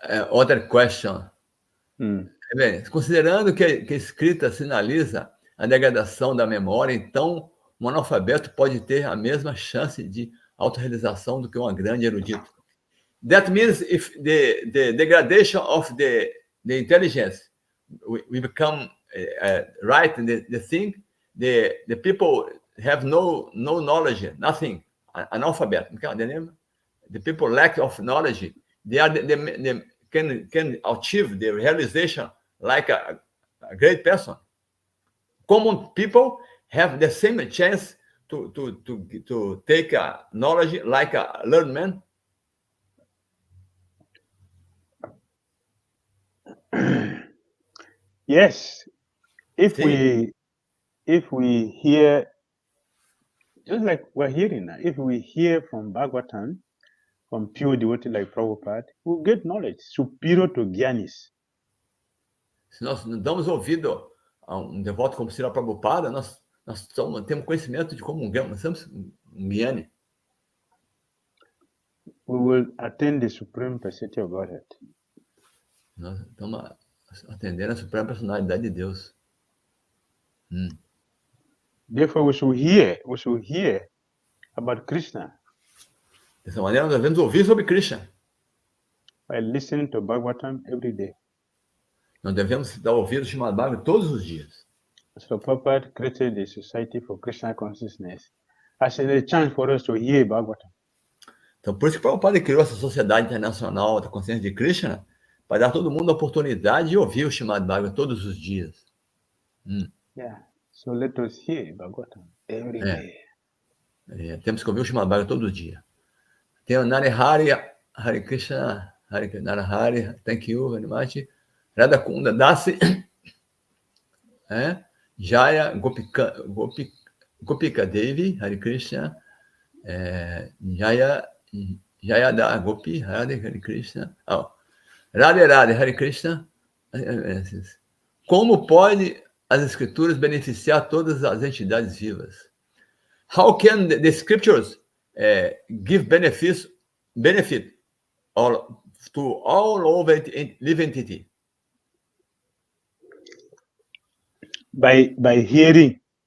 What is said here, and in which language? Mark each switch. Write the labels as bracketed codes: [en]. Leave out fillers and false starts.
[pt] Outra [en] question. [pt] Bem, considerando que a escrita sinaliza a degradação da memória, então um analfabeto pode ter a mesma chance de autorrealização do que um grande erudito. [en] That means if the degradation of the intelligence we become right in the thing, the people have no knowledge, nothing, analphabet. The people lack of knowledge. They are can achieve the realization like a great person. Common people have the same chance to take knowledge like a learned man. Yes, if we hear, just like we're hearing now, if we hear from Bhagavatam, from pure devotee like Prabhupada, we'll get knowledge superior to Gyanis. [pt] Se nós damos ouvido a devoto como Srila Prabhupada, nós temos conhecimento de como nós somos Gyani. [en] We will attain the supreme personality of Godhead. [pt] Nós estamos atendendo a suprema personalidade de Deus. [en] Therefore, we should hear about Krishna. [pt] Dessa maneira, nós devemos ouvir sobre Krishna. [en] By listening to Bhagavatam every day. [pt] Nós devemos dar ouvido ao Srimad Bhagavatam todos os dias. [en] So Prabhupada created the Society for Krishna Consciousness as a chance for us to hear Bhagavatam. [pt] Então, por isso que Prabhupada criou essa Sociedade Internacional da Consciência de Krishna, para dar a todo mundo a oportunidade de ouvir o Srimad Bhagavatam todos os dias. [en] Yeah. So let us hear Bhagavatam every day. [pt] Temos que ouvir o Srimad Bhagavatam todo dia. Tem o [en] Narihari, Hare Krishna, Narihari, thank you very much. Radha Kunda Dasi, Jaya Gopika Devi, Hare Krishna, Jaya da Gopi, Hare Krishna. [sa] Radhe Hare Krishna. [pt] Como pode as escrituras beneficiar todas as entidades vivas? [en] How can the scriptures give benefit to all over living entity? By hearing.